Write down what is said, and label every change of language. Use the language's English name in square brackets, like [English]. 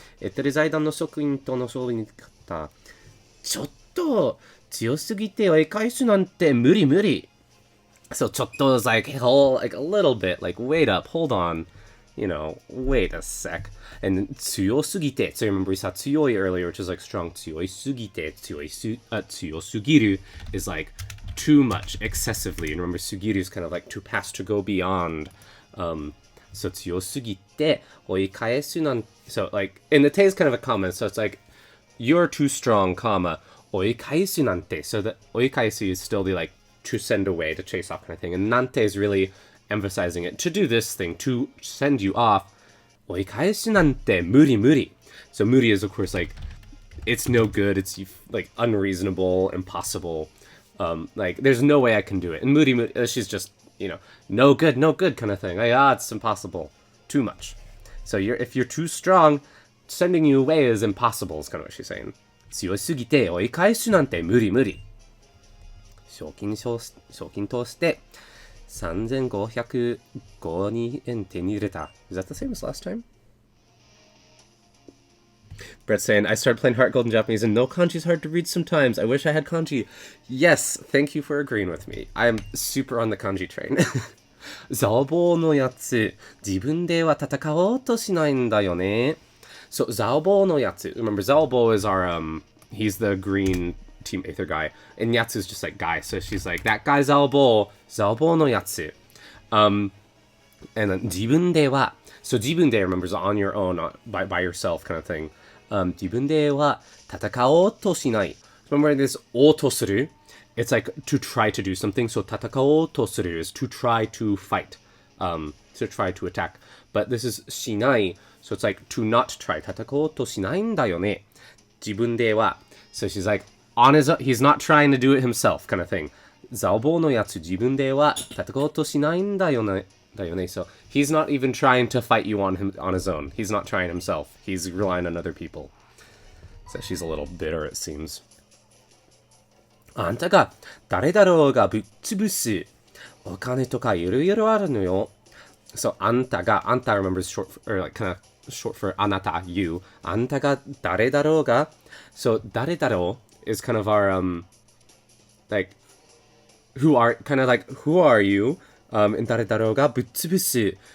[Japanese] エテル財団の職員との勝利に勝った。ちょっと強すぎて追い返すなんて無理無理。 [English] So ちょっと is like, like a little bit, like wait up, hold on. You know, wait a sec. And then 強すぎて. So remember we saw 強い earlier, which is like strong. [Japanese] 強いすぎて. [English] 強すぎる is like too much, excessively. And remember, sugiru is kind of like to pass, to go beyond. [Japanese] So 強すぎて追い返すなんて. [English] So like, and the te is kind of a comment. So it's like, you're too strong, comma. [Japanese] 追い返すなんて. [English] So the 追い返す is still the like, to send away, to chase off kind of thing. And nante is really emphasizing it. To do this thing, to send you off. [Japanese] 追い返すなんて無理無理. [English] So 無理 is of course like, it's no good, it's like unreasonable, impossible. Like, there's no way I can do it. And Moody, she's just, you know, no good kind of thing. Like, it's impossible. Too much. So if you're too strong, sending you away is impossible, is kind of what she's saying. [Japanese] 強すぎて追い返すなんて無理無理。賞金通して3505円手に入れた。 [English] Is that the same as last time? Brett saying, I started playing Heart Gold in Japanese and no kanji's hard to read sometimes. I wish I had kanji. Yes, thank you for agreeing with me. I am super on the kanji train. [Japanese] ザボのやつ、自分では戦おうとしないんだよね。 So, ザボのやつ. [English] Remember, Zalbo is our, he's the green Team Aether guy. And Yatsu is just like guy. So she's like, that guy Zalbo no yatsu. And then 自分では. So 自分で remembers on your own, by yourself kind of thing. [Japanese] 自分では戦おうとしない. [English] Remember this [Japanese] おうとする? [English] It's like to try to do something. So 戦おうとする is to try to fight. To try to attack. But this is しない. So it's like to not try. [Japanese] 戦おうとしないんだよね. 自分では. [English] So she's like, on his own, he's not trying to do it himself, kind of thing. ザボのやつ自分では戦おうとしないんだよね。 So he's not even trying to fight you on his own. He's not trying himself. He's relying on other people. So she's a little bitter, it seems. [Japanese] あんたが誰だろうがぶっ潰す。お金とかいろいろあるのよ。 [English] So あんたが remembers short for, or like kind of short for あなた you. [Japanese] あんたが誰だろうが. [English] So 誰だろう is kind of our like who are you and [Japanese] 誰だろうがぶっ潰す.